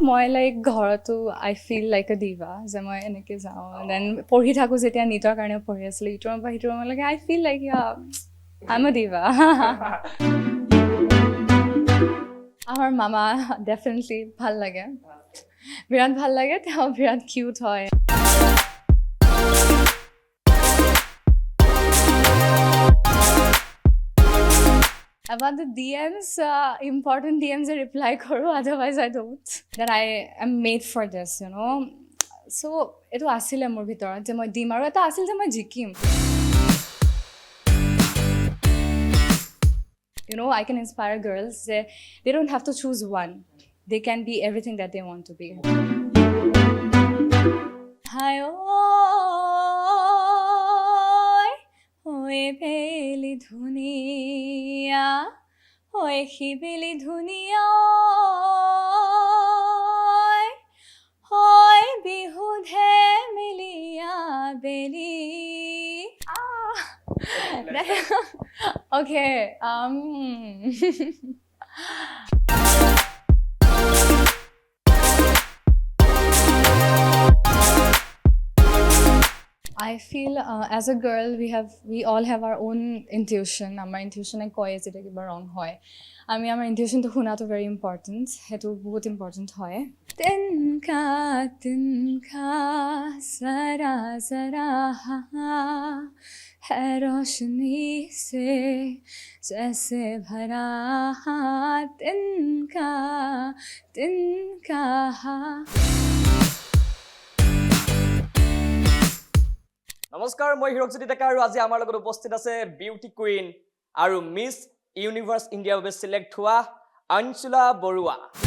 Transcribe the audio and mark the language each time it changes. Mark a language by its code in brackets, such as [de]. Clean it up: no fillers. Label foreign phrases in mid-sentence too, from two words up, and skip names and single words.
[as] মই লাইক ঘৰতো [en] I feel like a diva [as] যে মই এনেকৈ যাওঁ দেন পঢ়ি থাকোঁ যেতিয়া নিটৰ কাৰণে পঢ়ি আছিলোঁ ইটোৰ পৰা সিটোৰ ৰুমলৈকে [en] I feel like I am a diva [as] আমাৰ মামা ডেফিনেটলি ভাল লাগে বিৰাট ভাল লাগে তেওঁ বিৰাট কিউট হয় [en] About the DMs, important DMs I reply karo, otherwise I don't. That I am made for this, you know. So, [as] এটা আছিল মোৰ ভিতৰ যে মই দিম আৰু এটা আছিল যে মই জিকিম. [en] You know, I can inspire girls. They don't have to choose one. They can be everything that they want to be. Hi, [as] হয় পেলি ধুনীয়া, হয় খিবিলি ধুনীয়া, হয় বিহুতে মিলিয়া বেলি. [en] Okay. I feel as a girl we all have our own intuition. Our intuition [as] এ কয় যেটা কিবা wrong হয়। আমি [en] our intuition [as] টো শুনা টো [en] very important. [as] Hetu bahut important hoy. [hi] तिनका ज़रा ज़रा है रोशनी से जैसे भरा तिनका [as] নমস্কাৰ মই হিৰকজ্যোতি ডেকা আৰু আজি আমাৰ লগত উপস্থিত আছে [en] beauty queen [as] আৰু মিছ ইউনিভাৰ্স ইণ্ডিয়াৰ বাবে সিলেক্ট হোৱা অঞ্চলা বৰুৱা